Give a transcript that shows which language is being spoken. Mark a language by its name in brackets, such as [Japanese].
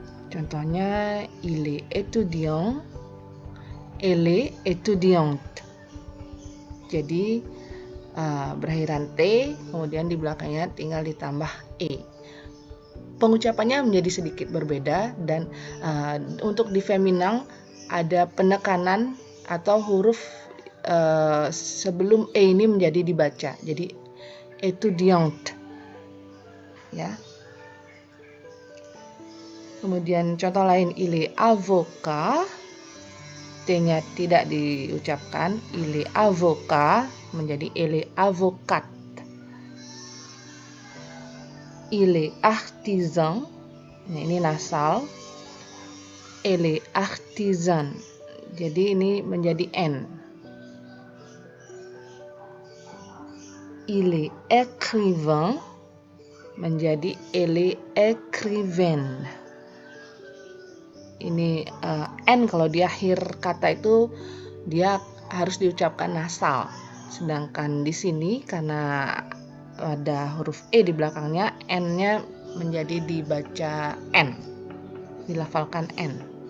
[Indonesian] Contohnya, [French] il est étudiant, elle est étudiante. [Indonesian] Jadi berakhiran T, kemudian di belakangnya tinggal ditambah E. Pengucapannya menjadi sedikit berbeda dan untuk di feminang ada penekanan atau huruf sebelum E ini menjadi dibaca. Jadi étudiante. Ya. Kemudian contoh lain, [French] il est avocat, [Indonesian] T-nya tidak diucapkan, [French] il est avocat [Indonesian] menjadi [French] elle est avocate. Il est artisan, [Indonesian] nah ini nasal, [French] elle est artisan, [Indonesian] jadi ini menjadi N. [French] Il est écrivain [Indonesian] menjadi [French] elle est écrivaine. [Indonesian] Ini N kalau di akhir kata itu dia harus diucapkan nasal. Sedangkan di sini karena ada huruf E di belakangnya, N-nya menjadi dibaca N. Dilafalkan N.